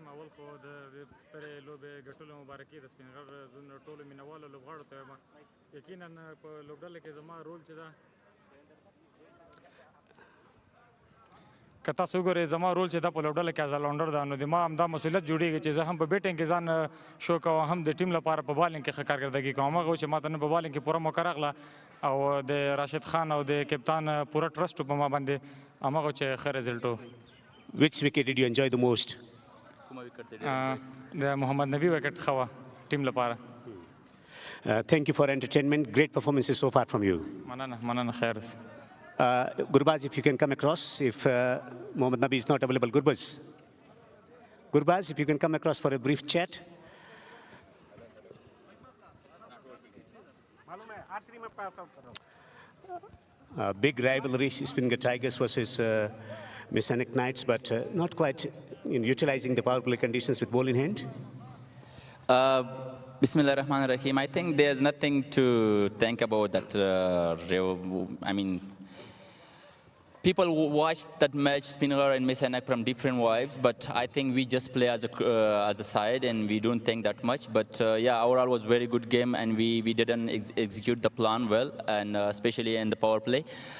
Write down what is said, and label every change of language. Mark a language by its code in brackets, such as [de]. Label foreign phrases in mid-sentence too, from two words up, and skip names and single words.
[ps] اول خو د ستړي لوبې ګټلو مبارکي د سپینغر زون ټولو مینوالو لوبغاړو ته یقینا په لوبډله کې زما رول چې دا که تاسو وګورئ زما رول چې دا په لوبډله کې [en] as a rounder [ps] ده، نو د ما همدا مسؤلیت جوړېږي چې زه هم په بیټینګ کې ځان شو کوم، هم د ټیم لپاره په بالینګ کې ښه کارکردګي کوم. هغه چې ما ته نه په بالینګ کې پوره موقع راغله او د راشد خان او د کپتان پوره ټرسټ په ما باندې هماغه چې ښه رزلټ و. [en] Which wicket did you enjoy the most? [ps] د محمد نبی وکټ خوا ټیم لپاره. [en] Thank you for entertainment. Great performances so far from you. [ps] مننه خیر. [en] Gurbaz, if you can come across, if Mohammad Nabi is not available. Gurbaz, if you can come across for a brief chat. Big rivalry, Speenghar Tigers versus Mis-e-Ainak Knights, but not quite utilizing the power play conditions with ball in hand. [ar] بسم الله الرحمن الرحيم. [en] I think there's nothing to think about that. I mean, people watch that match, Speenghar and Mis-e-Ainak, from different vibes, but I think we just play as a side and we don't think that much. But yeah, overall was very good game, and we didn't execute the plan well, and especially in the power play.